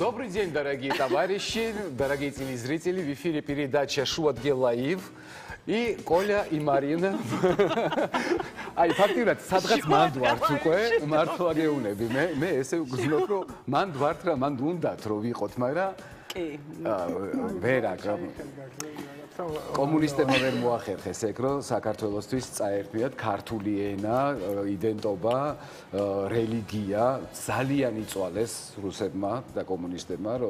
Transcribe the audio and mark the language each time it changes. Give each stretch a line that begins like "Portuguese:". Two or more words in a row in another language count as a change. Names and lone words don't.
Russian: день, дорогие товарищи, дорогие телезрители. В эфире передача «Шуадге Лаив». И Коля, и Марина. Ай, фактически,
Georgian: სადღაც მანდ ვართ უკვე, მართლა გეუბნები. მე ესე ვგრძნობ, რომ მანდ ვართ რა, მანდ უნდათ რომ ვიყოთ, მაგრამ კი. ვერა, კომუნისტებმა ვერ მოახერხეს ეგ, რომ საქართველოსთვის წაერთვიათ ქართული ენა, იდენტობა, რელიგია, ძალიან იწვალეს რუსებმა და კომუნისტებმა, რომ